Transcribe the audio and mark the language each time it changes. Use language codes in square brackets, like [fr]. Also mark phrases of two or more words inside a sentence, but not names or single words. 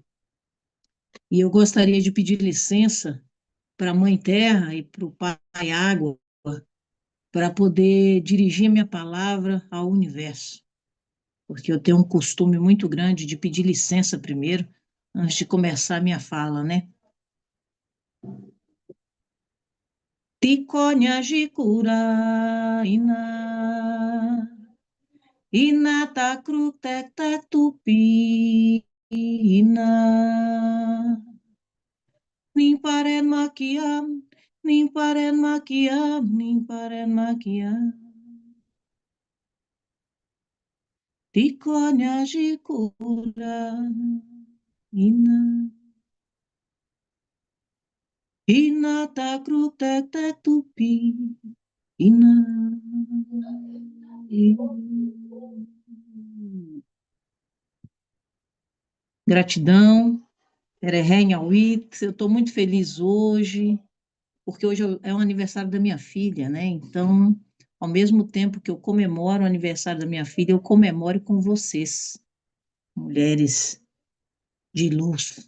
[pt] E eu gostaria de pedir licença para a Mãe Terra e para o Pai Água, para poder dirigir minha palavra ao universo, porque eu tenho um costume muito grande de pedir licença primeiro, antes de começar a minha fala, né? Tikonya jikura ina. Ina takruk tek tek tupi ina. Nimparen makiam, nimparen makiam, nimparen makiam. Tikonya jikura ina. Ina takruk tek tek tupi ina. Gratidão, Ereheng-Awit. Eu estou muito feliz hoje, porque hoje é o aniversário da minha filha, né? Então, ao mesmo tempo que eu comemoro o aniversário da minha filha, eu comemoro com vocês, mulheres de luz.